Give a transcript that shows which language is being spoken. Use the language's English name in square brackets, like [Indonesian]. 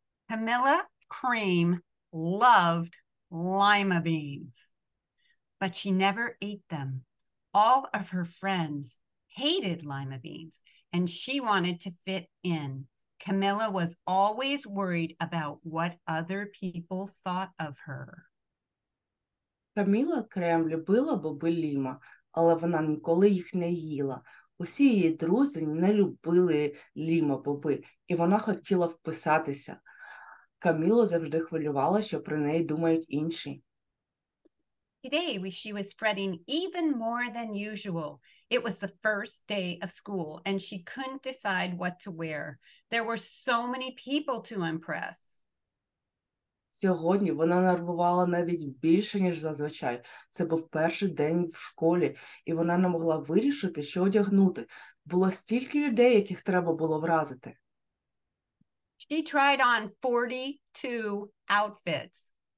[English] Camilla Cream loved lima beans, but she never ate them. All of her friends hated lima beans, and she wanted to fit in. Camilla was always worried about what other people thought of her. [Ukrainian] Каміла Крем любила боби ліма, але вона ніколи їх не їла. Усі її друзі не любили ліма-боби, і вона хотіла вписатися. Камілу завжди хвилювала, що про неї думають інші. [English] Today, she was fretting even more than usual. It was the first day of school, and she couldn't decide what to wear. There were so many people to impress. [Ukrainian] Сьогодні вона нервувала навіть більше, ніж зазвичай. Це був перший день в школі, і вона не могла вирішити, що одягнути. Було стільки людей, яких треба було вразити. [English] She tried on 42 outfits.